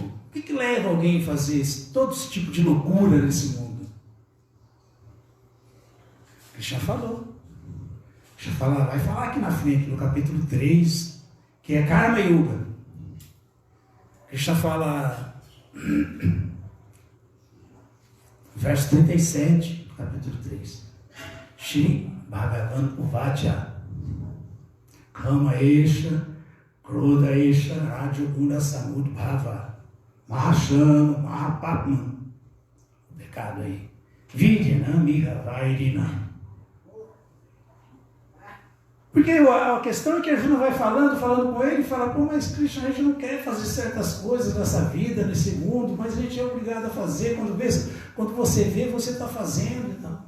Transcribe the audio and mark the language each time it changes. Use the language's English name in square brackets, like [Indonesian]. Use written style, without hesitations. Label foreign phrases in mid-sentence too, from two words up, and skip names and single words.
[Portuguese] O que leva alguém a fazer todo esse tipo de loucura nesse mundo? Krishna falou. Vai falar aqui na frente, no capítulo 3, que é Karma Yoga. Krishna fala, verso 37, capítulo 3. [Sanskrit] Shri Bhagavan Uvacha Kama Esha Krodha Esha Rajoguna Samudbhava Mahashana Mahapatman. [Portuguese] O pecado aí. [Sanskrit] Vidyanam Miha Vairinam. [Portuguese] Porque a questão é que a Arjuna vai falando com ele, e fala, pô, mas Krishna, a gente não quer fazer certas coisas nessa vida, nesse mundo, mas a gente é obrigado a fazer, quando você vê, você está fazendo e tal.